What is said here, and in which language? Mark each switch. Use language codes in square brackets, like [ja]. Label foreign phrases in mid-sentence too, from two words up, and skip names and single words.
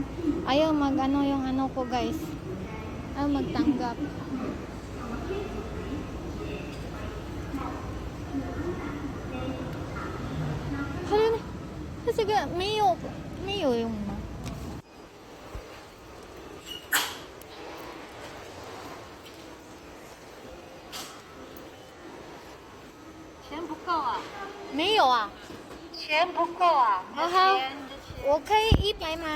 [tl] Ayaw mag-ano yung ano ko, guys. Ayaw magtanggap. Halo na. Kasi mayo yung ma. [zh] 钱不够啊，没有啊。钱不够啊，好好，我可以100吗？